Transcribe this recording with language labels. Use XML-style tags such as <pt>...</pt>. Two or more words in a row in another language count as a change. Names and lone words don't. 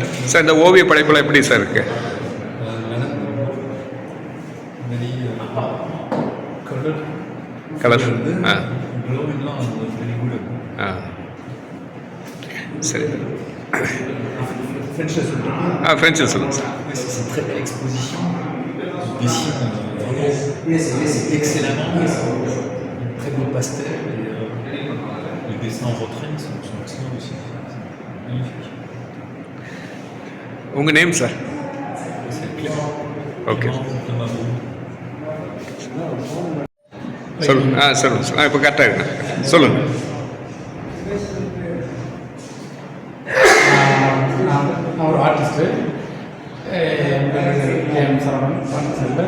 <ta>சார் இந்த ஓவிய படைப்புலாம் எப்படி சார் இருக்கு? கலர் சரி ஃப்ரெண்ட்ஸில் சொல்லுங்கள் சார்.</ta> <fr>C'est une très belle exposition. Il dessine vraiment excellemment. Très beau pastel. Et les dessins en retrait sont excellents aussi. Magnifique.</fr> <ta>உங்கள் நேம் சார்?</ta> <fr>C'est Clément.</fr> <ta>ஓகே</ta> <fr>Clément Mabou.</fr> <ta>சொல்லுங்கள். சொல்லுங்கள் சார். இப்போ கரெக்டாக இருக்குண்ணா, சொல்லுங்கள். நான் ஒரு ஆர்டிஸ்ட்டு, கேஎம் சரவணன் பாண்டிச்சேரியில்.</ta>